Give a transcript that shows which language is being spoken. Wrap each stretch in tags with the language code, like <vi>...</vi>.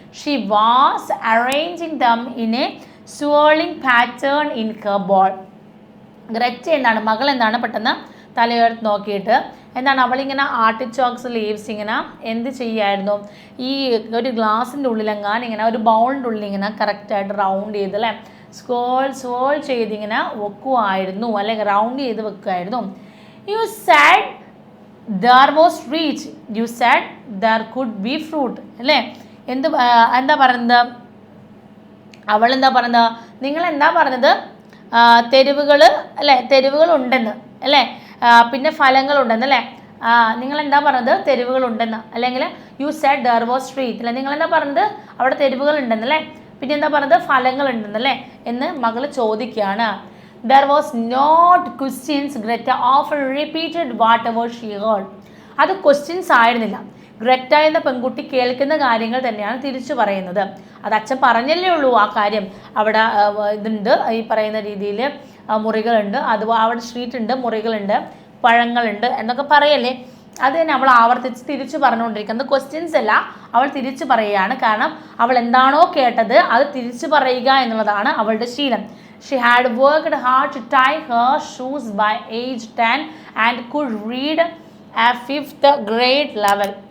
<en>She was arranging them in a swirling pattern in her bowl.</en> <ml>Greta മകൾ പെട്ടെന്ന് തലയുയർത്തി നോക്കിയിട്ട് അവളിങ്ങനെ ആർട്ടിച്ചോക്സ് ലീവ്സ് ഇങ്ങനെ എന്ത് ചെയ്യായിരുന്നു, ഈ ഒരു ഗ്ലാസിൻ്റെ ഉള്ളിലെങ്ങാൻ ഇങ്ങനെ ഒരു ബൗളിൻ്റെ ഉള്ളിൽ ഇങ്ങനെ കറക്റ്റായിട്ട് റൗണ്ട് ചെയ്ത് അല്ലേ സ്വേൾ ചെയ്തിങ്ങനെ വെക്കുമായിരുന്നു, അല്ലെങ്കിൽ റൗണ്ട് ചെയ്ത് വെക്കുമായിരുന്നു.</ml> <en>You said there was fruit. You said there could be fruit.</en> <ml>അല്ലേ എന്താ പറയുന്നത്? അവളെന്താ പറയുന്നത്? നിങ്ങളെന്താ പറഞ്ഞത്? തെരുവുകൾ അല്ലേ, തെരുവുകളുണ്ടെന്ന് അല്ലേ, പിന്നെ ഫലങ്ങളുണ്ടെന്ന് അല്ലേ. നിങ്ങളെന്താ പറഞ്ഞത്? തെരുവുകളുണ്ടെന്ന്. അല്ലെങ്കിൽ</ml> <en>you said there was street</en> <ml>അല്ലേ. നിങ്ങളെന്താ പറഞ്ഞത്? അവിടെ തെരുവുകളുണ്ടെന്നല്ലേ. പിന്നെ എന്താ പറഞ്ഞത്? ഫലങ്ങളുണ്ടെന്നല്ലേ എന്ന് മകൾ ചോദിക്കുകയാണ്.</ml> <en>There was not questions. Greta often repeated whatever she heard.</en> <ml>അത് ക്വസ്റ്റ്യൻസ് ആയിരുന്നില്ല. ഗ്രെറ്റ എന്ന പെൺകുട്ടി കേൾക്കുന്ന കാര്യങ്ങൾ തന്നെയാണ് തിരിച്ചു പറയുന്നത്. അത് അച്ഛൻ പറഞ്ഞല്ലേ ഉള്ളൂ ആ കാര്യം. അവിടെ ഇതുണ്ട്, ഈ പറയുന്ന രീതിയിൽ മുറികളുണ്ട്, അതുപോലെ അവിടെ സ്ട്രീറ്റ് ഉണ്ട്, മുറികളുണ്ട്, പഴങ്ങളുണ്ട് എന്നൊക്കെ പറയല്ലേ. അത് തന്നെ അവൾ ആവർത്തിച്ച് തിരിച്ചു പറഞ്ഞുകൊണ്ടിരിക്കുന്നത്. ക്വസ്റ്റ്യൻസ് അല്ല, അവൾ തിരിച്ചു പറയുകയാണ്. കാരണം അവൾ എന്താണോ കേട്ടത് അത് തിരിച്ചു പറയുക എന്നുള്ളതാണ് അവളുടെ ശീലം.</ml> <en>She had worked hard to tie her shoes by age 10 and could read a 5th grade level.</en>